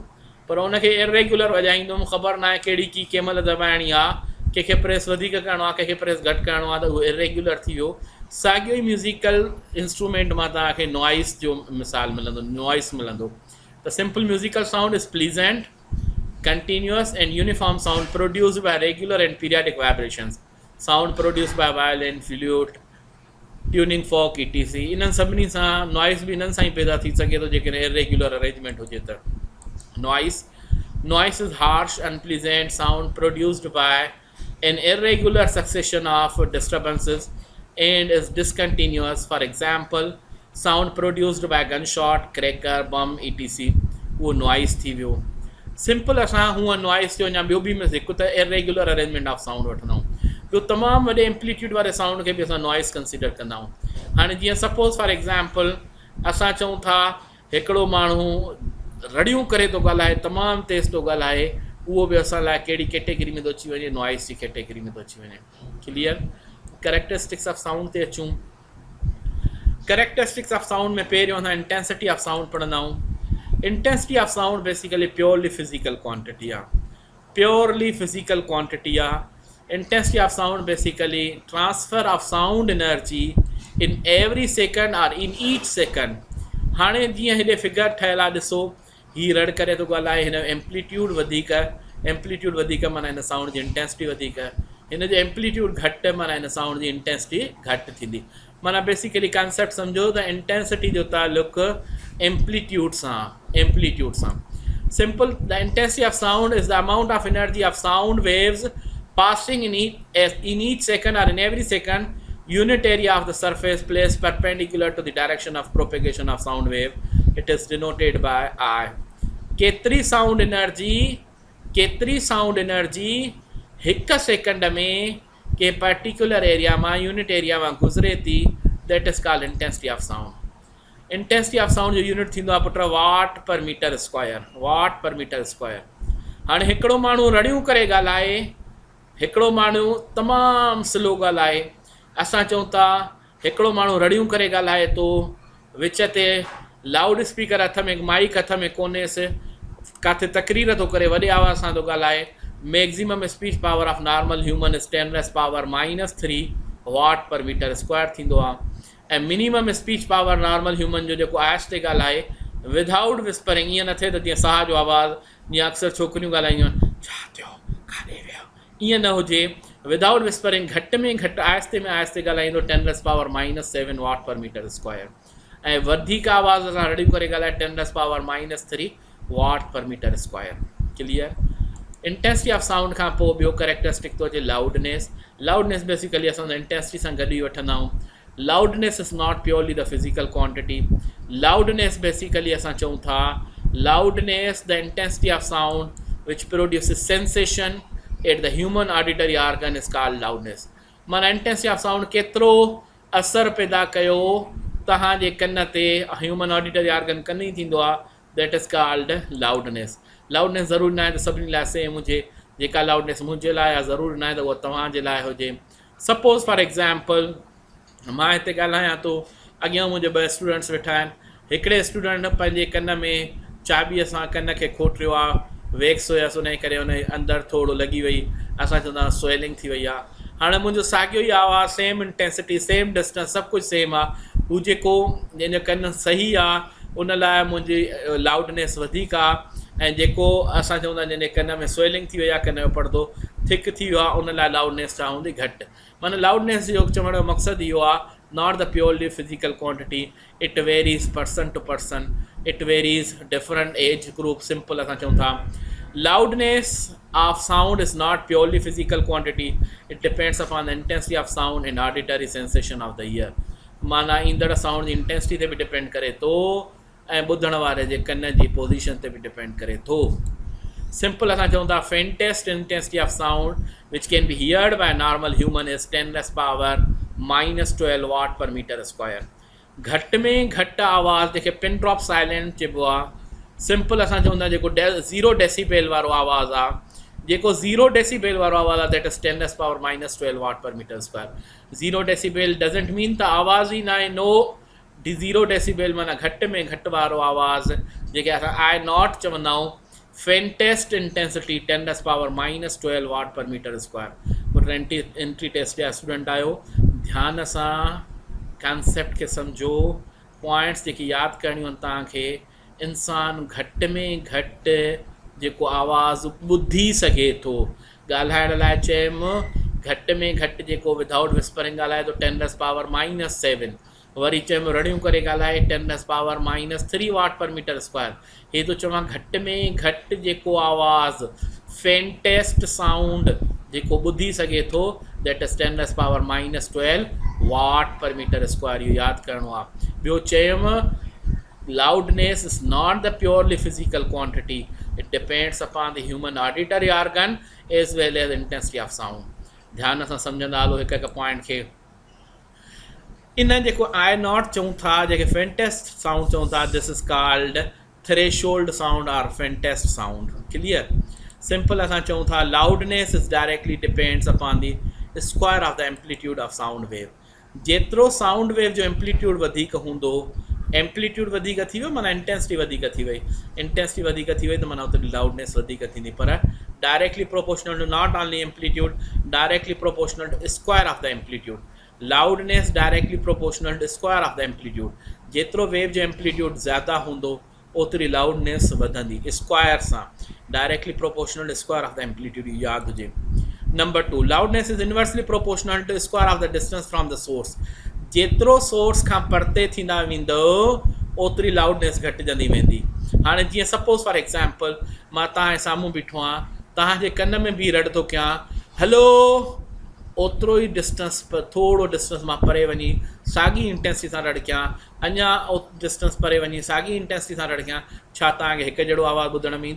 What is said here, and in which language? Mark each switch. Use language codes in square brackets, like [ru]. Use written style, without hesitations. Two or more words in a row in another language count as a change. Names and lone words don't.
[sd] पर उनखे इरेगुलर वॼाईंदुमि, ख़बर न आहे कहिड़ी की कंहिं महिल दॿाइणी आहे, कंहिंखे प्रेस वधीक करिणो आहे, कंहिंखे प्रेस घटि करिणो आहे, त उहो इरेगुलर थी वियो। साॻियो ई [en] musical instrument [sd] मां तव्हांखे नॉइस जो मिसाल मिलंदो, नॉइस मिलंदो। [en] त simple musical sound is pleasant, continuous and uniform sound produced by regular and periodic vibrations. Sound produced by violin, flute, tuning fork, etc. [sd] इन्हनि सभिनी सां नॉइस बि इन्हनि सां ई पैदा थी सघे थो जेकॾहिं [en] irregular arrangement [sd] हुजे त। [en] Noise is harsh, unpleasant sound produced by an irregular succession of disturbances and is discontinuous. For example, sound produced by gunshot, cracker, bomb, etc. [sd] वो नॉइस थी वियो। सिंपल असां हूअं नॉइस जो या ॿियो बि हिकु त [en] irregular arrangement of sound [sd] वठंदा आहियूं, ॿियो तमामु वॾे एम्पलीट्यूड वारे साउंड खे बि असां [en] noise consider [sd] कंदा आहियूं। हाणे जीअं [en] suppose for example [sd] असां चऊं था हिकिड़ो माण्हू रड़ियूं करे थो ॻाल्हाए, तमामु तेज़ थो ॻाल्हाए, उहो बि असां लाइ कहिड़ी कैटेगरी में थो अची वञे? नॉइस जी कैटेगरी में थो अची वञे। क्लियर? [en] characteristics of sound [sd] ते अचूं। [en] characteristics of sound [sd] में पहिरियों असां [en] intensity of sound [sd] पढ़ंदा आहियूं। [en] intensity of sound basically purely physical quantity [sd] आहे, [en] purely physical quantity [sd] आहे। [en] intensity of sound basically transfer of sound energy in every second और in each second। [sd] हाणे जीअं हेॾे फिगर ठहियल आहे, ॾिसो हीअ रड़ करे थो ॻाल्हाए, हिन जो एम्पलीट्यूड वधीक एम्पलीट्यूड वधीक माना हिन साउंड जी इंटेंसिटी वधीक, हिन जो एम्पलीट्यूड घटि माना हिन साउंड जी इंटेंसिटी घटि थींदी। माना [en] basically concept [sd] सम्झो त इंटेंसिटी जो ताल्लुक एम्पलीट्यूड सां। [en] simple, the intensity of sound is the amount of energy of sound waves passing in each second or in every second unit area of the surface placed perpendicular to the direction of propagation of sound wave. It is denoted by I. [sd] केतरी साउंड एनर्जी हिक सेकंड में के [en] particular area [sd] में [en] unit area [sd] में गुज़रे थी, [en] that is called intensity of sound. intensity of sound [sd] जो यूनिट थींदो आहे पुट [en] watt per meter square. [sd] हाणे हिकिड़ो माण्हू रड़ियूं करे ॻाल्हाए, हिकिड़ो माण्हू तमामु स्लो ॻाल्हाए, असां चऊं था हिकिड़ो माण्हू रड़ियूं करे ॻाल्हाए थो, विच ते [en] loud speaker [sd] हथ में, माइक हथ में कोन्हेसि, किथे तकरीर थो करे, वॾे आवाज़ सां थो ॻाल्हाए। [en] maximum speech power of normal human is 10⁻³ watt per meter square [sd] थींदो आहे। ऐं [en] minimum speech power normal human [sd] जो जेको आहिस्ते ॻाल्हाए [en] without whispering, [sd] ईअं न थिए त जीअं साह जो आवाज़ जीअं अक्सर छोकिरियूं ॻाल्हाईंदियूं आहिनि, छा थियो, काॾे वियो, ईअं न हुजे, [en] without whispering [sd] घटि में घटि आहिस्ते में आहिस्ते ॻाल्हाईंदो 10⁻⁷ [en] watt per meter square. [sd] ऐं वधीक आवाज़ सां रड़ियूं करे ॻाल्हाए 10⁻³ [en] watt per meter square. [sd] क्लियर? [en] intensity of sound [sd] खां पोइ ॿियो कैरेक्टरिस्टिक थो अचे लाउडनेस बेसिकली असां इंटेंसिटी सां गॾु ई वठंदा आहियूं। [en] loudness is not purely the physical quantity. loudness basically [sd] असां चऊं था [en] loudness the intensity of sound which produces sensation at the human auditory organ is called loudness. [sd] माना [en] intensity of sound [sd] केतिरो असरु पैदा कयो तव्हांजे कन ते, [en] human auditory organ [sd] कन ई थींदो आहे, [en] that is called loudness. [sd] लाउडनेस ज़रूरी न आहे त सभिनी लाइ सेम हुजे, जेका लाउडनेस मुंहिंजे लाइ आहे ज़रूरी न आहे त उहा तव्हांजे लाइ हुजे। [en] suppose for example [sd] मां हिते ॻाल्हायां थो, अॻियां मुंहिंजे 2 स्टूडेंट्स वेठा आहिनि, हिकिड़े स्टूडेंट पंहिंजे कन में चाबीअ सां कन खे खोटियो आहे, वैक्स हुयसि, उन करे उन अंदरि थोरो लॻी वई, असां चवंदा आहियूं स्वेलिंग थी वई आहे। हाणे मुंहिंजो साॻियो ई आवाज़ु, [en] same intensity, same distance, [sd] सभु कुझु सेम आहे, हू जेको जंहिंजो कन सही आहे उन लाइ मुंहिंजी लाउडनेस वधीक आहे, ऐं जेको असां चवंदा आहियूं जंहिंजे कन में स्वेलिंग थी वई आहे, कन जो पर्दो थिक थी वियो आहे, उन लाइ लाउडनेस छा हूंदी, घटि। माना लाउडनेस जो चवण जो मक़सदु इहो आहे, [en] not the purely physical quantity, it varies person to person, it varies different age group. simple [sd] असां चऊं था [en] loudness of sound is not purely physical quantity, it depends upon the intensity of sound and auditory sensation of the ear. [sd] माना ईंदड़ साउंड जी इंटेंसिटी ते बि डिपेंड करे थो ऐं ॿुधण वारे जे कन जी पोज़ीशन ते बि डिपेंड करे थो। [en] simple [sd] असां चऊं था [en] faintest intensity of sound which can be heard by normal human is 10⁻⁻² watt per meter square. [sd] घटि में घटि आवाज़ जंहिंखे [en] pin drop silent [sd] चइबो आहे, सिंपल असां चवंदा आहियूं जेको 0 डेसीबेल वारो आवाज़ आहे, जेको 0 डेसीबेल वारो आवाज़ आहे, [en] that is 10⁻⁻² watt per meter square. [sd] 0 [en] decibel doesn't mean [sd] त आवाज़ ई न आहे, नो। 0 डेसीबेल माना घटि में घटि वारो आवाज़, जेके असां [en] I not [sd] चवंदा आहियूं। [en] faintest intensity 10⁻⁻² watt per meter square. entry test [sd] जा स्टूडेंट आहियो, ध्यान सां कॉन्सेप्ट खे सम्झो, पॉइंट्स जेकी यादि करणियूं आहिनि तव्हांखे। इंसानु घटि में घटि जेको आवाज़ु ॿुधी सघे थो, ॻाल्हाइण लाइ चयमि घटि में घटि जेको [en] without whispering [sd] ॻाल्हाए थो 10⁻⁷। वरी चयमि रड़ियूं करे ॻाल्हाए 10⁻⁻³ [en] watt per meter square. [sd] हे थो चवां घटि में घटि जेको आवाज़ु [en] faintest sound [sd] जेको ॿुधी सघे थो, [en] that is 10⁻⁻² watt per meter square. [sd] इहो यादि करिणो आहे। ॿियो चयमि [en] loudness is not the purely physical quantity, it depends upon the human auditory organ as well as intensity of sound. [sd] ध्यान सां सम्झंदा हलो हिकु हिकु पॉइंट खे। इन जेको [en] I not [sd] चऊं था, जेके [en] faintest sound [sd] चऊं था, [en] this is called threshold sound or faintest sound. clear? simple [sd] असां चऊं था [en] loudness is directly depends upon the square of the amplitude of sound wave. [sd] जेतिरो साउंड वेव जो एम्पलीट्यूड वधीक हूंदो, एम्पलीट्यूड वधीक थी वियो माना इंटेंसिटी वधीक थी वई, इंटेंसिटी वधीक थी वई त माना उते लाउडनेस वधीक थींदी। [en] पर directly proportional to not only amplitude, directly proportional to square of the amplitude। loudness directly proportional to square of the amplitude. [sd] जेतिरो वेव जो एम्पलीट्यूड ज़्यादा हूंदो ओतिरी लाउडनेस वधंदी स्क्वायर सां, [en] directly proportional square of the amplitude, [sd] यादि हुजे। [en] number 2, loudness is inversely proportional to square of the distance from the source. [sd] जेतिरो सोर्स खां परते थींदा वेंदो ओतिरी लाउडनेस घटिजंदी वेंदी। हाणे जीअं [en] suppose for example [sd] मां तव्हांजे साम्हूं बीठो आहियां, तव्हांजे कन में बि रड़ थो कयां हलो, ओतिरो ई डिस्टेंस थोरो डिस्टेंस मां परे वञी साॻी इंटेंसिटी सां रड़ कयां, अञा डिस्टेंस परे वञी साॻी इंटेंसिटी सां रड़ कयां, छा तव्हांखे हिकु जहिड़ो आवाज़ु ॿुधण में ईंदो?